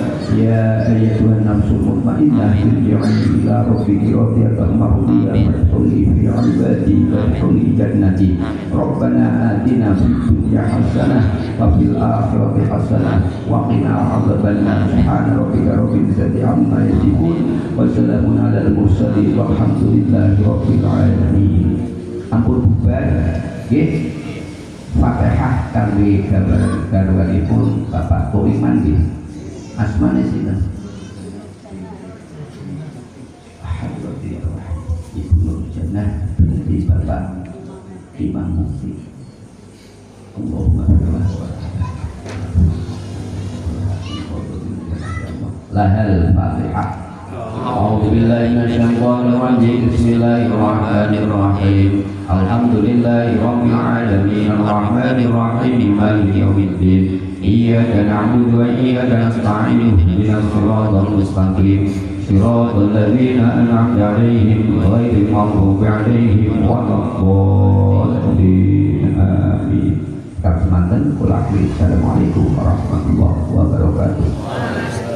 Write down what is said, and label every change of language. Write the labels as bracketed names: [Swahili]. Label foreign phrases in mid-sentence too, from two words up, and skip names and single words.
[Arabic] يا أيتها النفس المطمئنة ارجعي إلى ربك راضية مرضية وادخلي في عبادي وادخلي جنتي. ربنا آتنا في الدنيا حسنة وفي الآخرة حسنة وقنا عذاب النار. سبحان ربك رب العزة عما يصفون وسلام على المرسلين والحمد لله رب العالمين. [Javanese] Ampun bubar nggih. Fatihah kangge garwanipun Bapak Koriman nggih. Asmane sinten? Ibu Nur Jannah binti Bapak Imam Mufti. [Arabic] اللهم لها الفاتحة. أعوذ بالله من الشيطان الرجيم. بسم الله الرحمن الرحيم. الحمد لله رب العالمين الرحمن الرحيم مالك يوم الدين. إياك نعبد وإياك نستعين اهدنا الصراط المستقيم صراط الذين أنعمت عليهم غير المغضوب عليهم ولا الضالين. Amin. [Javanese] Kang semanten kula akhiri. [Arabic] السلام عليكم ورحمة الله وبركاته.